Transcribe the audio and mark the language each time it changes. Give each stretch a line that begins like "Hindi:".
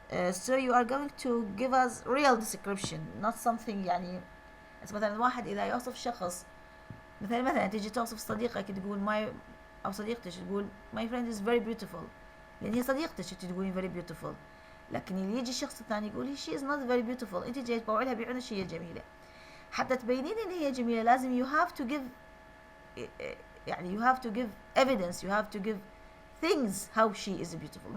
English: So you are going to give us real description, not something
Arabic: يعني مثلا واحد إذا يوصف شخص، مثلا تيجي توصف صديقك تقول my، أو صديقتك تقول
English: my friend is very beautiful،
Arabic: لأن هي صديقتك تقولين
English: very beautiful.
Arabic: لكن اللي يجي الشخص الثاني يقول
English: she is not very beautiful،
Arabic: أنت جاي تبوعي لها بعيونك هي جميلة. حتى تبينين إن هي جميلة لازم
English: you have to give
Arabic: يعني
English: you have to give evidence, you have to give things how she is beautiful.